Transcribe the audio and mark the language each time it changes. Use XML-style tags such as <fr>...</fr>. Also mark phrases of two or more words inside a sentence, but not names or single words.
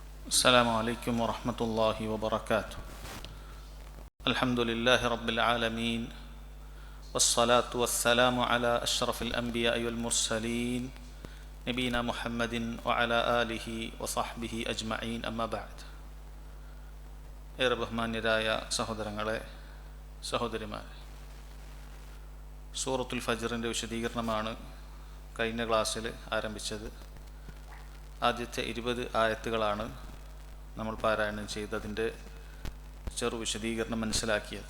<ar>السلام عليكم ورحمة الله وبركاته. الحمد لله رب العالمين والصلاة والسلام على أشرف الأنبياء والمرسلين نبينا محمد وعلى آله وصحبه أجمعين أما بعد.</ar> <ml>ഏറെ ബഹുമാന്യരായ സഹോദരങ്ങളെ, സഹോദരിമാരെ, സൂറത്തുൽ ഫജ്റിൻ്റെ വിശദീകരണമാണ് കഴിഞ്ഞ ക്ലാസ്സിൽ ആരംഭിച്ചത്. ആദ്യത്തെ 20 ആയത്തുകളാണ് നമ്മൾ പാരായണം ചെയ്തതിൻ്റെ ചെറു വിശദീകരണം മനസ്സിലാക്കിയത്.</ml>